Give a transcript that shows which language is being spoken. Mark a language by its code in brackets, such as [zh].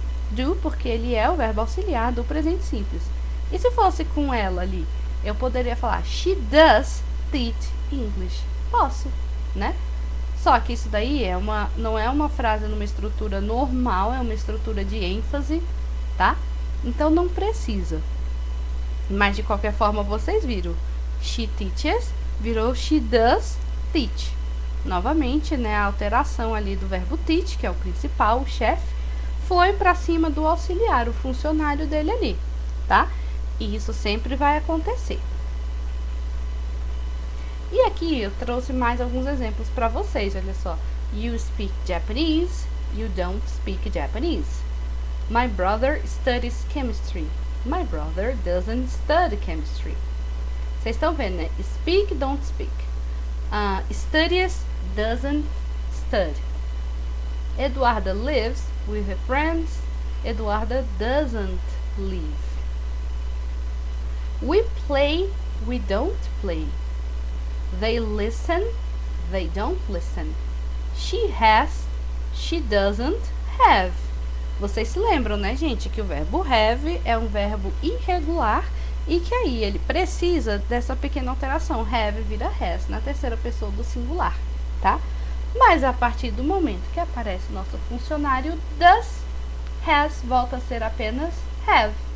[pt] Do, porque ele é o verbo auxiliar do presente simples. E se fosse com ela ali, eu poderia falar [en] she does teach English. [pt] Posso, né? Só que isso daí não é uma frase numa estrutura normal, é uma estrutura de ênfase, tá? Então não precisa. Mas de qualquer forma vocês viram. [en] She teaches [pt] virou [en] she does teach. [pt] Novamente, né, a alteração ali do verbo teach, que é o principal, o chefe, foi para cima do auxiliar, o funcionário dele ali, tá? E isso sempre vai acontecer. E aqui eu trouxe mais alguns exemplos para vocês, olha só. [en] You speak Japanese, you don't speak Japanese. My brother studies chemistry. My brother doesn't study chemistry. [pt] Vocês estão vendo, né? [en] Speak, don't speak. Studies, doesn't study. Eduarda lives with her friends. Eduarda doesn't live. We play, we don't play. They listen, they don't listen. She has, she doesn't have. [pt] Vocês se lembram, né, gente, que o verbo have é um verbo irregular e que aí ele precisa dessa pequena alteração. Have vira has na terceira pessoa do singular, tá? Mas a partir do momento que aparece o nosso funcionário does, has volta a ser apenas have.